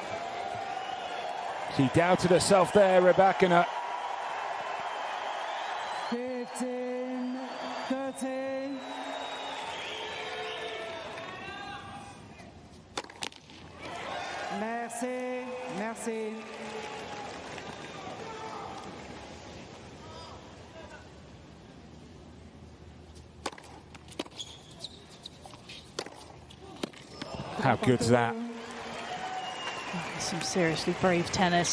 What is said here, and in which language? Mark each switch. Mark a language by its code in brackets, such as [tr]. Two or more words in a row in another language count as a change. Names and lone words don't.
[en] She doubted herself there, Rybakina. 15-13. [fr] Merci, merci. [en] How good's that? Some seriously brave tennis.